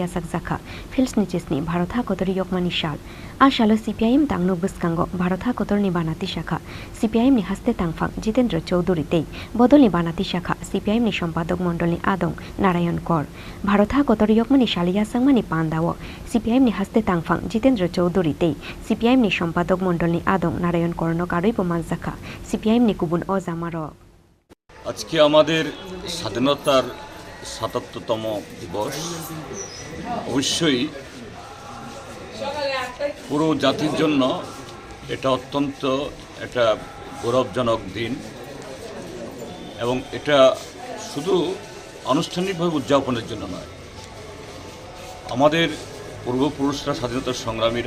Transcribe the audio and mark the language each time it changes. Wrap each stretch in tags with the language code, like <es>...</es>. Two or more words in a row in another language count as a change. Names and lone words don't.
<trp>yasak zakha Fils ni cisni Bharat ha kotor yokmani shal a shalo CPIM tangno buskango Bharat ha kotor ni banati shakha CPIM ni haste tangphang Jitendra Choudhury tei Bodol ni banati shakha CPIM ni Sompadok Mondol ni Adong Narayan Kor Bharat ha kotor yokmani shal yasakmani pandawo CPIM ni haste tangphang Jitendra Choudhury tei CPIM ni Sompadok Mondol ni Adong Narayan Kor no karoi boman zakha CPIM ni kubun ozamarok</trp> <bn>আজকে আমাদের স্বাধীনতার ৭৭তম দিবস অবশ্যই পুরো জাতির জন্য এটা অত্যন্ত একটা গৌরবজনক দিন এবং এটা শুধু আনুষ্ঠানিকভাবে উদযাপনের জন্য নয় আমাদের পূর্বপুরুষরা স্বাধীনতা সংগ্রামীরা</bn>